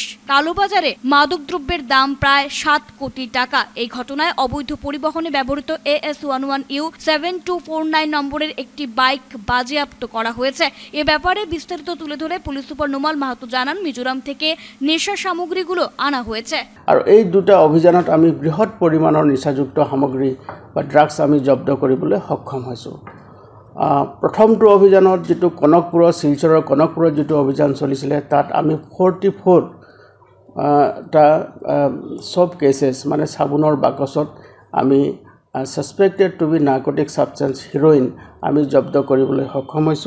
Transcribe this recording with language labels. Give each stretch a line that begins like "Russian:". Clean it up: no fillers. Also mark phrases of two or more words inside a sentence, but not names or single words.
Bangla: কালোবাজারে মাদকদ্রব্যের দাম প্রায় 7 কোটি টাকা। এই ঘটনায় অবৈধ পরিবহনে ব্যবহৃত AS11U 7249 নম্বরের একটি বাইক বাজেয়াপ্ত করা হয়েছে। এ ব্যাপারে বিস্তারিত তুলে ধরে পুলিশ সুপার নোমাল মাহাতো জানান, মিজোরাম থেকে নেশা সামগ্রীগুলো আনা হয়েছে।
Assamese: আর এই দুটা অভিযানত আমি বৃহৎ পৰিমাণৰ নিচাযুক্ত সামগ্ৰী বা ড্ৰাগছ আমি জব্দ কৰিবলৈ সক্ষম হৈছোঁ। প্ৰথমটো অভিযানত যেটো কনকপুৰৰ শিলচৰৰ কনকপুৰত যেটো অভিযান চলিছিলে তাত আমি 44টা
English: soap cases
Assamese: মানে সাবুনৰ বাকচত আমি
English: suspected to be narcotic substance heroin
Assamese: আমি জব্দ কৰিবলৈ সক্ষম হৈছোঁ।